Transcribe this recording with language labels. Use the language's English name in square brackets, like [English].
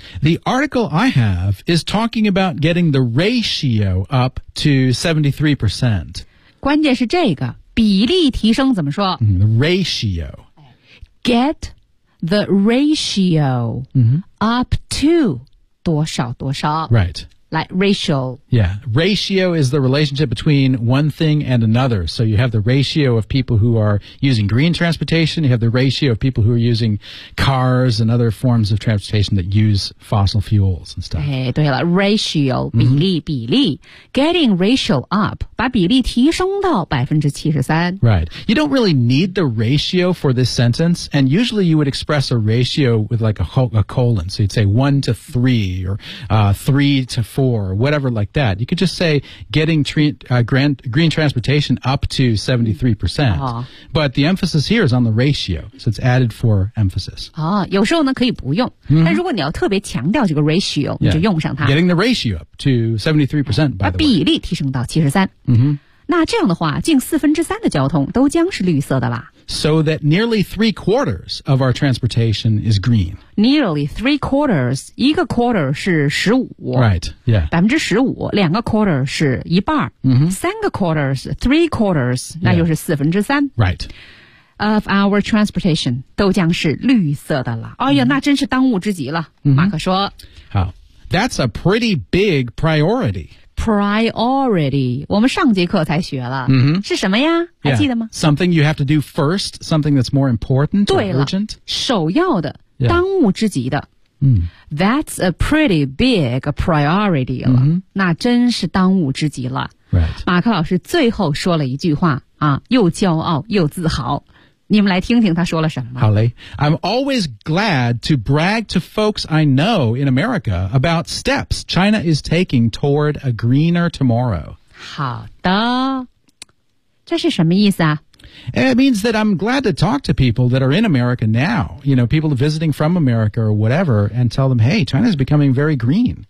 [English] The article I have is talking about getting the ratio up to 73% [Chinese] 关键是这个比例提升怎么说、 [English] Ratio Get the ratio、 mm-hmm. [Chinese] up to 多少多少 [English] Right like ratio. Yeah, ratio is the relationship between one thing and another. So you have the ratio of people who are using green transportation, you have the ratio of people who are using cars and other forms of transportation that use fossil fuels and stuff. [Chinese] 哎，对了， ratio, 比例、mm-hmm. 比例 [English] getting ratio up, [Chinese] 把比例提升到 73%. [English] Right. You don't really need the ratio for this sentence, and usually you would express a ratio with like a colon. So you'd say 1 to 3 or 3 to 4, whatever like that. You could just say getting green transportation up to 73%. But the emphasis here is on the ratio, so it's added for emphasis. [Chinese] 有时候呢可以不用、mm-hmm. 但如果你要特别强调这个 ratio、yeah. 你就用上它。 [English] Getting the ratio up to 73%, by the way. [Chinese] 把比例提升到73%、 [English] mm-hmm. [Chinese] 那这样的话近四分之三的交通都将是绿色的啦。 [English] So that nearly 3/4 of our transportation is green. Nearly 3/4. [Chinese] 一个 quarter 是15%. [English] Right, yeah. [Chinese] 15%, 两个 quarter 是一半。 [English] Mm-hmm. [Chinese] 3/4, 3/4, 那就是四分之三。 [English] Right. Of our transportation [Chinese] 都将是绿色的了。哎呀、mm-hmm. 那真是当务之急了。Mm-hmm. 马克说。 [English] 好。That's a pretty big priority. [Chinese] Priority. 我们上节课才学了、 [English] mm-hmm. [Chinese] 是什么呀还记得吗、 [English] yeah. Something you have to do first. Something that's more important or urgent. [Chinese] 首要的、yeah. 当务之急的、 [English] mm-hmm. That's a pretty big priority [Chinese] 了、 [English] mm-hmm. [Chinese] 那真是当务之急了、 [English] right. [Chinese] 马克老师最后说了一句话、啊、又骄傲又自豪你们来听听他说了什么。好嘞。 [English] I'm always glad to brag to folks I know in America about steps China is taking toward a greener tomorrow. [Chinese] 好的。这是什么意思啊？ [English] And it means that I'm glad to talk to people that are in America now, you know, people visiting from America or whatever, and tell them, hey, China's becoming very green.